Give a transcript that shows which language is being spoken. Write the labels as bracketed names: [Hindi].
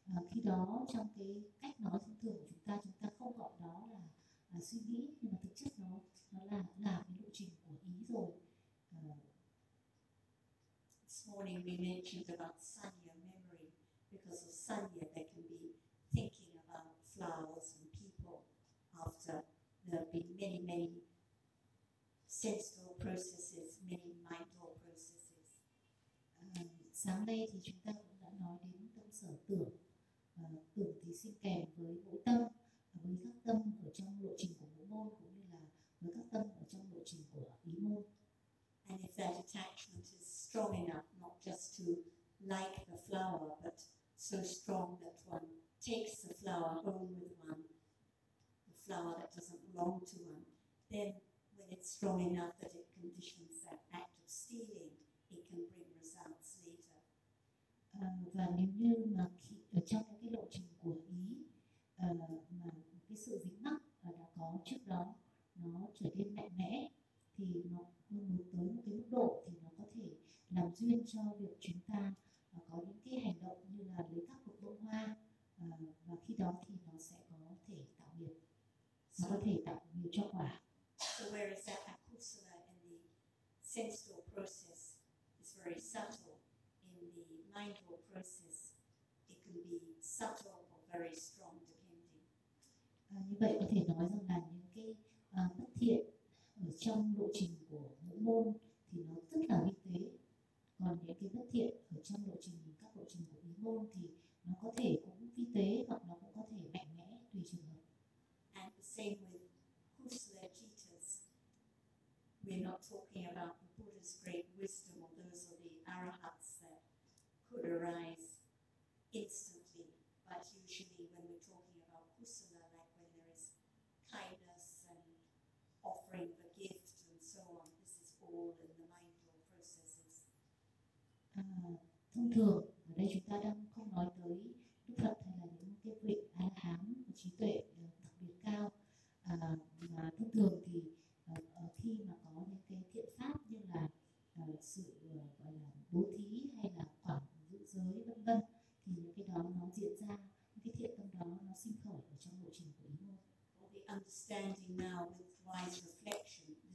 [Vietnamese] Khi đó trong cái cách nói thông thường của chúng ta không gọi đó là suy nghĩ, nhưng mà thực chất nó là cái lộ trình của ý rồi. [English] This morning we mentioned about sanya memory, because of sanya there can be thinking about flowers and people after there have been many many sensory processes, many mental processes. [Vietnamese] Sáng nay thì chúng ta cũng đã nói đến tâm sở tưởng. Tưởng thì sinh kèm với ngũ tâm, với các tâm ở trong lộ trình của ngũ môn, cũng như là với các tâm ở trong lộ trình của ý môn. [English] And if that attachment is strong enough, not just to like the flower, but so strong that one takes the flower home with one, the flower that doesn't belong to one, then when it's strong enough that it conditions that act of stealing, it can bring results later. [Vietnamese] Và nếu như mà khi, trong cái lộ trình của ý mà cái sự dính mắc đã có trước đó nó trở nên mạnh mẽ, thì nó muốn tới một cái mức độ thì nó có thể làm duyên cho việc chúng ta có những cái hành động như là lấy các cục bông hoa, và khi đó thì nó sẽ có thể tạo nghiệp, nó có thể tạo nhiều cho quả. [English] So where is that akusala in the sensual process is very subtle. The mindful process, it can be subtle or very strong depending. [Vietnamese] Như vậy có thể nói rằng là những cái bất thiện ở trong lộ trình của ngũ môn thì nó rất là vi tế, còn những cái bất thiện ở trong lộ trình các lộ trình của ngũ môn thì nó có thể cũng vi tế hoặc nó cũng có thể mạnh mẽ tùy trường hợp. [English] And the same with kusala cittas. We're not talking about the Buddha's great wisdom or those of the arahats that could arise instantly, but usually when we're talking about kusala, like when there is kindness and offering the gift and so on, this is all in the mindful processes. [Vietnamese] Thông thường ở đây chúng ta đang không nói tới đức Phật hay là những cái vị A-la-hán trí tuệ đặc biệt cao, mà thông thường thì khi mà có những cái thiện pháp như là sự gọi là bố thí hay là quản giữ giới vân vân, thì những cái đó nó diễn ra, những cái thiện tâm đó nó sinh khởi ở trong lộ trình của ý môn. [English] The understanding now with wise reflection,